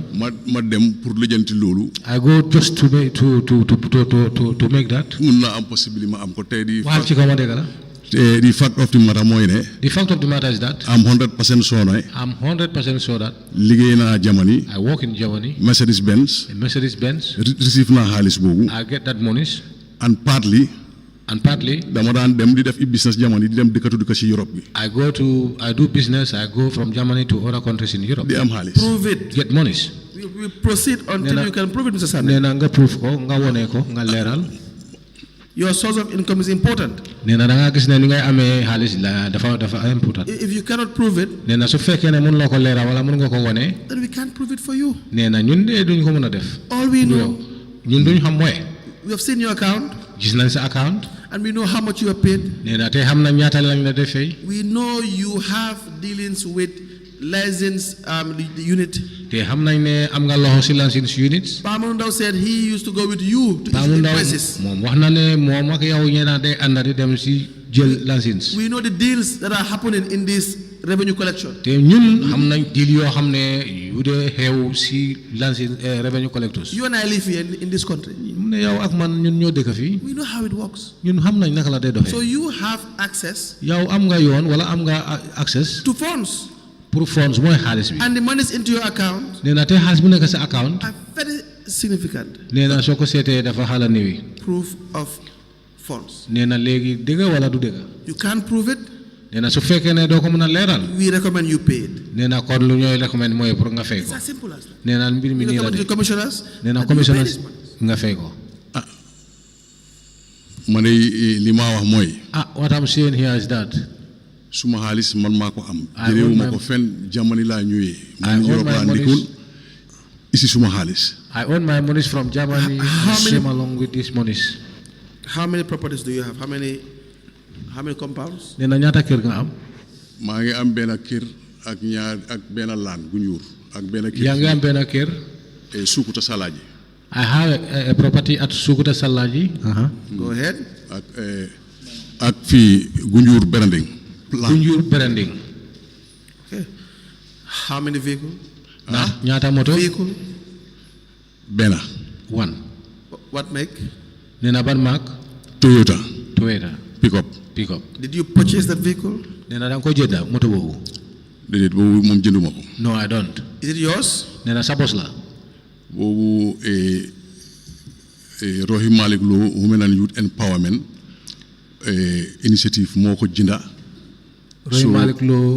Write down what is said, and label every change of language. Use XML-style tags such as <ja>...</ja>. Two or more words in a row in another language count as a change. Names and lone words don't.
<wo>ma dem pour lijjanti loolu</wo> <en>I go just to make that.</en> <wo>mun naa am possibilité ma am ko tey di Waxal ci kaw ma dégg la.</wo> <en>the fact of the matter</en> <wo>mooy ne</wo> <en>The fact of the matter is that I'm 100% sure ne I'm 100% sure that</en> <wo>liggéey naa Germany</wo> <en>I work in Germany, Mercedes Benz in Mercedes Benz,</en> <wo>receive naa xaalis boobu</wo> <en>I get that monies, and partly</en> <wo>dama daan dem di def business Germany di dem dëkkatu dëkk ci Europe bi</wo> <en>I do business, I go from Germany to other countries in Europe.</en> <wo>di am xaalis</wo> <en>Prove it. Get monies. We proceed until you can prove it, Mr. Sanneh.</en> <wo>Nee na nga proof ko, nga wone ko, nga leeral.</wo> <en>Your source of income is important.</en> <wo>Nee na da nga gis ne ni ngay amee xaalis la dafa important.</wo> <en>If you cannot prove it,</en> <wo>Nee na su fekkee ne mun loo ko leeral wala mun nga ko wone,</wo> <en>then we can't prove it for you.</en> <wo>nee na ñun de duñ ko mën a def.</wo> <en>All we know,</en> <wo>ñun duñ xam mooy</wo> <en>we have seen your account,</en> <wo>gis nañ sa account.</wo> <en>and we know how much you are paid.</en> <wo>Nee na te xam na ñaata lañ la def fay.</wo> <en>We know you have dealings with license the unit.</en> <wo>Te xam nañ ne am nga loxo si</wo> <en>license units. Pamundao said he used to go with you to issue Pamundao invoices.</en> <wo>moom wax na ne moom ak yow ñeena day ànd di dem si jël license.</wo> <en>We know the deals that are happening in this revenue collection.</en> <wo>te ñun xam nañ deal yoo xam ne yu dee xew si</wo> <en>license revenue collectors. You and I live here in this country.</en> <wo>mu ne yow ak man ñun ñoo dëkk fii.</wo> <en>We know how it works.</en> <wo>ñun xam nañ naka la dee doxee.</wo> <en>So you have access</en> <wo>yow am nga yoon wala am nga access.</wo> <en>to funds.</en> <wo>pour funds mooy xaalis bi.</wo> <en>And the monies into your account</en> <wo>nee na te xaalis bu nekk sa account.</wo> <en>are very significant.</en> <wo>nee na soo ko seetee dafa xala néewi.</wo> <en>Proof of funds.</en> <wo>nee na léegi dëgg wala du dëgg.</wo> <en>You can't prove it.</en> <wo>nee na su fekkee ne doo ko mën a leeral.</wo> <en>We recommend you pay it.</en> <wo>nee na kon lu ñooy recommend mooy pour nga fay</wo> <en>It's</en> <wo>ko.</wo> <en>as simple as that.</en> <wo>nee na mbir mi</wo> <en>You</en> <wo>nii la</wo> <en>recommend</en> <wo>de.</wo> <en>to the commissioners.</en> <wo>nee na</wo> <en>and you pay commissioners this money.</en> <wo>nga fay ko. ma ne li ma wax mooy</wo> <en>what I'm saying here is that</en> <wo>suma xaalis man maa ko am</wo> <en>I</en> <wo>jëreewu</wo> <en>own</en> <wo>ma</wo> <en>my-</en> <wo>ko fenn Germany laa ñëwee</wo> <en>I</en> <wo>man</wo> <en>own Europe my</en> <wo>laa</wo> <en>monies.</en> <wo>ndikkoon isi suma xaalis</wo> <en>I own my monies from Germany. How and many- same along with these monies. How many properties do you have? How many compounds?</en> <wo>nee na ñaata kër nga am. maa ngi am benn kër ak ñaar ak benn laan gu ñuur ak benn kër yaa ngi am benn kër. Sukuta Salaaji</wo> <en>I have a property at Sukuta Salaji. Go ahead.</en> <wo>ak fii Gunjur Berending</wo> <en>Gunjur Berending. Okay. How many vehicles?</en> <wo>ñaata moto.</wo> <en>Vehicle.</en> <wo>benn</wo> <en>one. What make?</en> <wo>nee na ban mark. Toyota</wo> <en>Toyota. pick up Did you purchase that vehicle?</en> <wo>nee na da nga ko jënd moto boobu. déedéet boobu moom jënduma ko</wo> <en>no I don't. Is it yours?</en> <wo>nee na sa bos la. boobu Rohey Malick Lowe Women and Youth Empowerment initiative moo ko jënda Rohey Malick Lowe</wo>